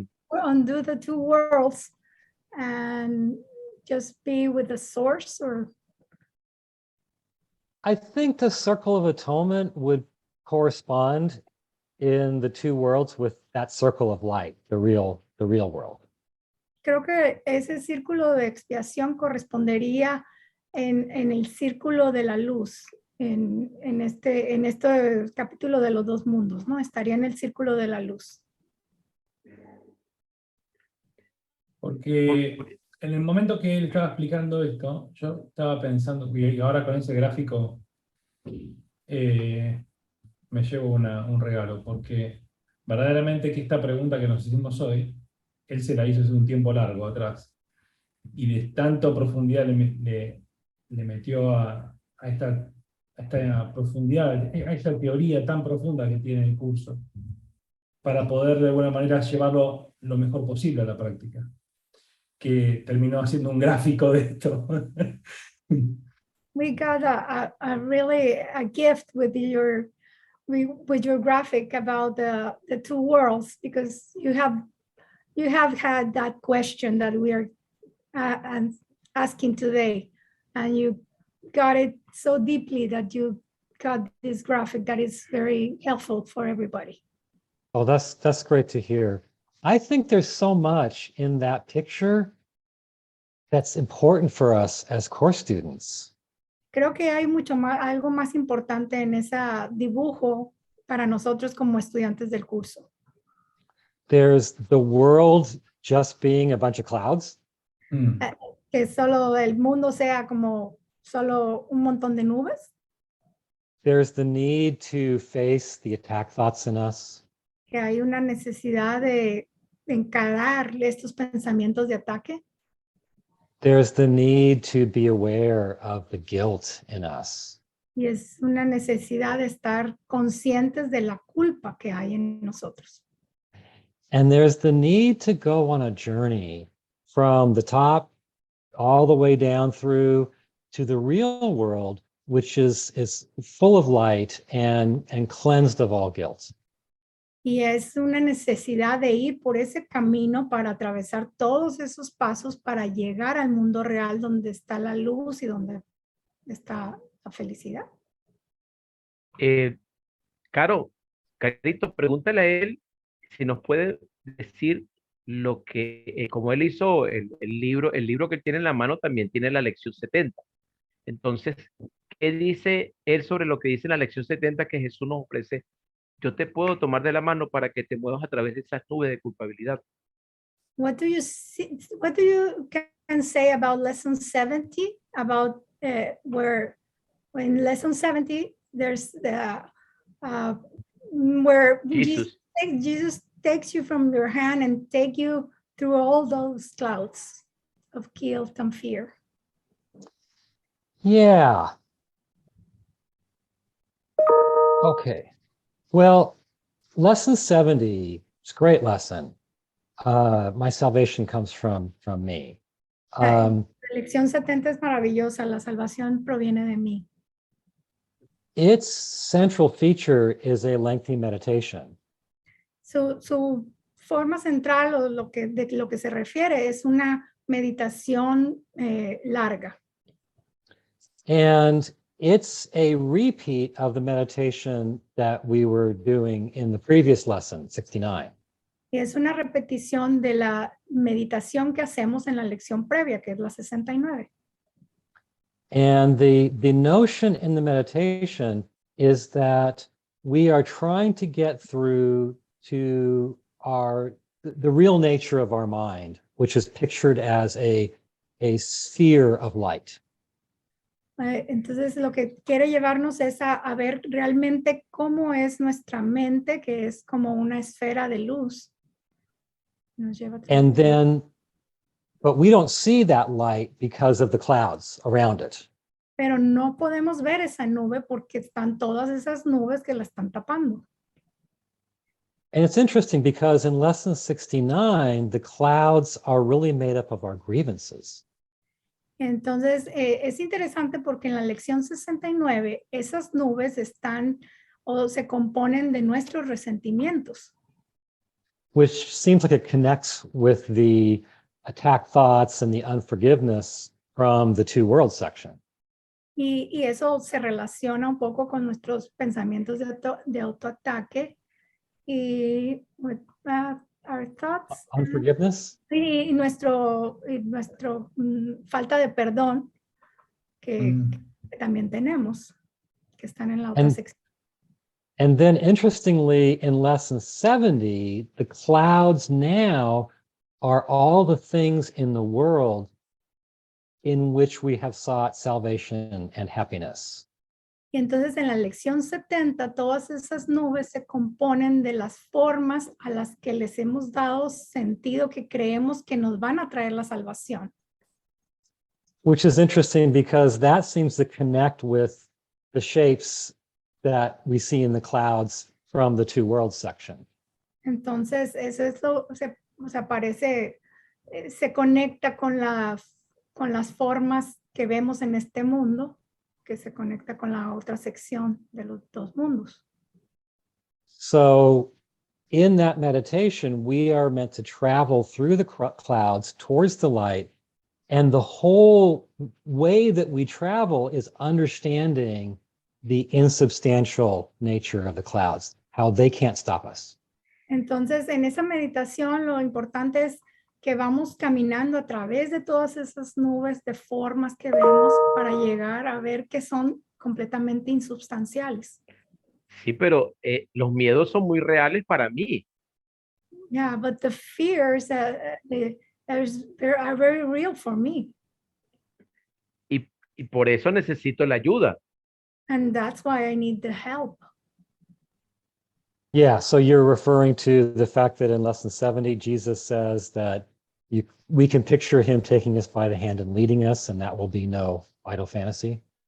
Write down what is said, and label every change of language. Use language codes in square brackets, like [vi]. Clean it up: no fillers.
[en] undo the two worlds and just be with the source. Or I think the circle of atonement would correspond in the two worlds with that circle of light, the real world. [es] creo que ese círculo de expiación correspondería en el círculo de la luz, en este capítulo de los dos mundos, ¿no? Estaría en el círculo de la luz. Porque en el momento que él estaba explicando esto, yo estaba pensando, y ahora con ese gráfico me llevo un regalo, porque verdaderamente que esta pregunta que nos hicimos hoy, él se la hizo hace un tiempo largo atrás, y de tanto profundidad le metió a esta profundidad, a esta teoría tan profunda que tiene el curso, para poder de alguna manera llevarlo lo mejor posible a la práctica, que terminó haciendo un gráfico de esto. [en] We got a gift with your graphic about the two worlds, because you have had that question that we are asking today, and you got it so deeply that you got this graphic that is very helpful for everybody. Oh, that's great to hear. I think there's so much in that picture that's important for us as course students. [es] Creo que hay algo más importante en ese dibujo para nosotros como estudiantes del curso. [en] There's the world just being a bunch of clouds. Mm. [es] Que solo el mundo sea como solo un montón de nubes, [en] There's the need to face the attack thoughts in us. [es] que hay una necesidad de encarar estos pensamientos de ataque. [en] There's the need to be aware of the guilt in us. [es] Y es una necesidad de estar conscientes de la culpa que hay en nosotros. [en] And there's the need to go on a journey from the top all the way down through to the real world, which is full of light and cleansed of all guilt. [es] Y es una necesidad de ir por ese camino para atravesar todos esos pasos para llegar al mundo real donde está la luz y donde está la felicidad. Carito, pregúntale a él si nos puede decir lo que, como él hizo el libro que tiene en la mano también tiene la lección 70. Entonces, ¿qué dice él sobre lo que dice la lección 70 que Jesús nos ofrece? Yo te puedo tomar de la mano para que te muevas a través de esas nubes de culpabilidad. [en] What do you can say about lesson 70 about where in lesson 70 there's the where Jesus takes you from your hand and take you through all those clouds of guilt and fear. Yeah. Okay. Well, lesson 70 is a great lesson. My salvation comes from me. [es] La lección 70 es maravillosa. La salvación proviene de mí. [en] Its central feature is a lengthy meditation. [es] Su forma central o de lo que se refiere es una meditación larga. [en] And it's a repeat of the meditation that we were doing in the previous lesson, 69. [es] Y es una repetición de la meditación que hacemos en la lección previa, que es la 69. [en] And the notion in the meditation is that we are trying to get through to the real nature of our mind, which is pictured as a sphere of light. [es] Entonces lo que quiere llevarnos es a ver realmente cómo es nuestra mente, que es como una esfera de luz. Nos lleva [en] but we don't see that light because of the clouds around it. [es] Pero no podemos ver esa nube porque están todas esas nubes que la están tapando. [en] And it's interesting because in lesson 69, the clouds are really made up of our grievances. [es] Entonces, es interesante porque en la lección 69, esas nubes están o se componen de nuestros resentimientos. [en] Which seems like it connects with the attack thoughts and the unforgiveness from the two worlds section. [es] Y eso se relaciona un poco con nuestros pensamientos de autoataque y [en] our thoughts. Unforgiveness? [es] Y nuestro falta de perdón que también tenemos, que están en la otra sección. [en] And then interestingly, in lesson 70, the clouds now are all the things in the world in which we have sought salvation and happiness. [es] Y entonces en la lección 70, todas esas nubes se componen de las formas a las que les hemos dado sentido que creemos que nos van a traer la salvación. [en] Which is interesting because that seems to connect with the shapes that we see in the clouds from the two worlds section. [es] Entonces, eso se conecta con las formas que vemos en este mundo, que se conecta con la otra sección de los dos mundos. [en] So in that meditation, we are meant to travel through the clouds towards the light. And the whole way that we travel is understanding the insubstantial nature of the clouds, how they can't stop us. [es] Entonces, en esa meditación, lo importante es que vamos caminando a través de todas esas nubes de formas que vemos para llegar a ver que son completamente insubstanciales. Sí, pero los miedos son muy reales para mí. [en] Yeah, but the fears are very real for me. [es] Y por eso necesito la ayuda. [en] And that's why I need the help. Yeah, so you're referring to the fact that in lesson 70, Jesus says that we can picture him taking us by the hand and leading us, and that will be no idle fantasy.